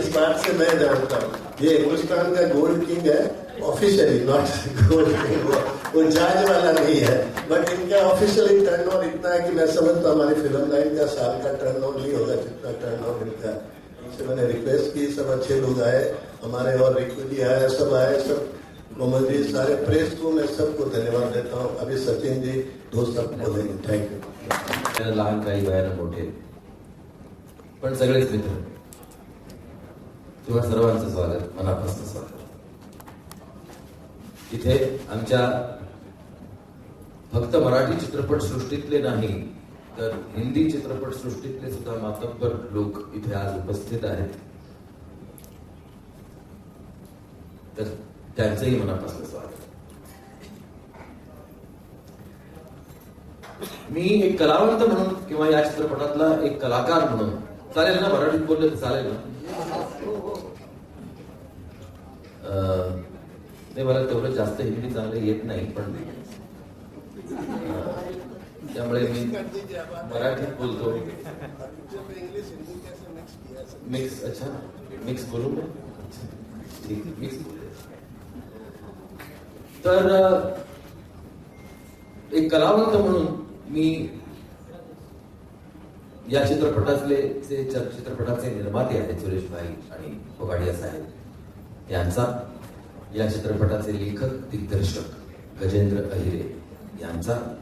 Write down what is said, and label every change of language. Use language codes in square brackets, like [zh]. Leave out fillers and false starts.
[hi] इस बात से मैं जानता हूँ ये हिंदुस्तान का गोल्ड किंग है, ऑफिशियली नॉट गोल्ड किंग, वो जाज वाला नहीं है, बट इनका ऑफिशियली टर्नओवर इतना है कि मैं समझता हूँ हमारी फिल्म लाइन का साल का टर्नओवर नहीं होगा जितना टर्नओवर इनका। से मैंने रिक्वेस्ट की, सब अच्छे लोग आए, हमारे और रिकू जी आए, सब आए, सब कोमल जी, सारे प्रेस को मैं सबको धन्यवाद देता हूँ। अभी सचिन जी दोस्त सब बोलेंगे। [en] Thank you. [mr] लहान काही वयानं मोठे पण सगळेच मित्र, तुम्हा सर्वांचं स्वागत, मनापासून स्वागत। इथे आमच्या फक्त मराठी चित्रपट सृष्टीतले नाही तर हिंदी चित्रपट सृष्टीतले सुद्धा मातब्बर लोक इथे आज उपस्थित आहेत, तर त्यांचंही मनापासून स्वागत। मी एक कलावंत म्हणून किंवा या चित्रपटातला एक कलाकार म्हणून, चालेल ना मराठीत बोलले तर चालेल ना? ते मला तेवढं जास्त हिंदी चांगलं येत नाही, पण त्यामुळे मी मराठीत बोलतो। [hi] मिक्स, अच्छा मिक्स बोलू मैं? [mr] ठीक, मिक्स बोलू। तर एक कलावंत म्हणून मी या चित्रपटाचे निर्माते आहेत सुरेश भाई आणि फोगाडिया साहेब यांचा, या चित्रपटाचे लेखक दिग्दर्शक गजेंद्र अहिरे यांचा,